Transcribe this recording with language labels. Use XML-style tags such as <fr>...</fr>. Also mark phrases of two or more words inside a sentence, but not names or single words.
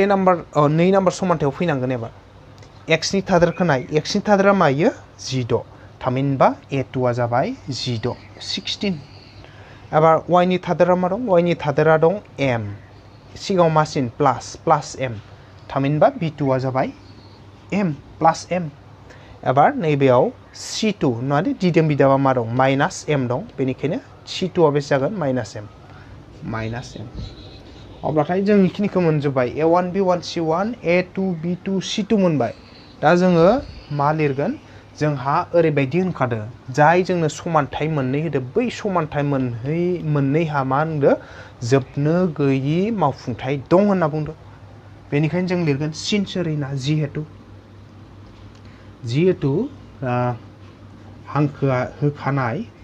<brx>नाम्बार 2 नाम्बार समानथायाव फैनांगोन एबार x नि थादेरखौ नाय x नि थादेरा मायो 16 थामहिनबा a2 आ जाबाय 16 एबार y नि थादेरा मा दं y नि थादेरा दं m सिगाङाव मासिन प्लास m थामहिनबा b2 आ जाबाय m प्लास m एबार नैबेयाव c2 माने दिदोम बिदाबा मा दं माइनास m दं बेनिखायनो c2 आ बेसे जागोन माइनास m अब्लाथाय जों इखिनिखौ मोनजोब्बाय a1 b1 c1 a2 b2 c2 मोनबाय दा जोङो मा लिरगोन जोंहा ओरैबायदि होनखादो जाय जोंनो समानथाय मोननै होदो बै समानथाय मोननैहा मा होनदो जोबनो गैयि मावफुंथाय दं होनना बुंदो बेनिखायनो जों लिरगोन सिनसोरैना जिहेतु हांखोआ होखानाय</brx>